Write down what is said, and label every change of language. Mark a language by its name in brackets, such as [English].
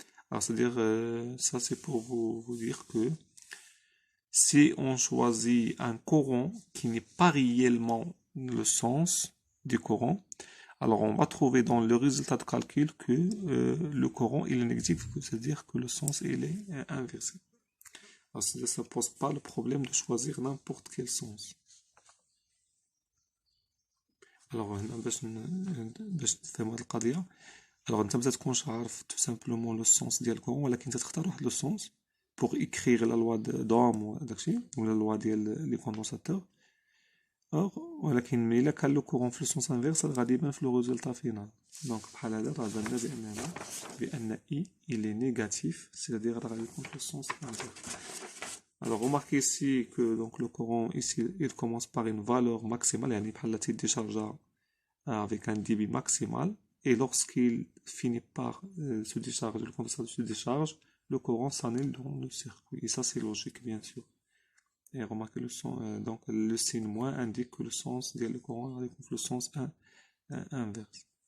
[French] Alors c'est-à-dire ça c'est pour vous dire que si on choisit un courant qui n'est pas réellement le sens du courant, alors on va trouver dans le résultat de calcul que le courant il est négatif, c'est-à-dire que le sens il est inversé. Alors ça ne pose pas le problème de choisir n'importe quel sens. [Arabic] Alors باش تفهم هذه القضية [French] alors [Arabic] انت ما تكونش عارف [French] tout simplement le sens [Arabic] ديال الكورون ولكن تختار واحد [French] le sens pour écrire la loi d'Ohm [Arabic] وداكشي ولا [French] la loi [Arabic] ديال لي كوندونساتور ولكن ملي الا كان لو كورون في السونس انفيرس غادي يبان في لو ريزولتا فينال دونك بحال هذا راه بان بان اي [French] il est négatif c'est-à-dire [Arabic] غادي يكون في السونس انفيرس. [French] Alors remarquez ici que donc le courant ici il commence par une valeur maximale [Arabic] يعني بحال تيديشارجا [French] avec un débit maximal et lorsqu'il finit par se décharger, le condensateur se décharge, le courant s'annule dans le circuit. Et ça c'est logique bien sûr. Et remarquez le son, donc le signe moins indique que le sens du courant avec le sens inverse.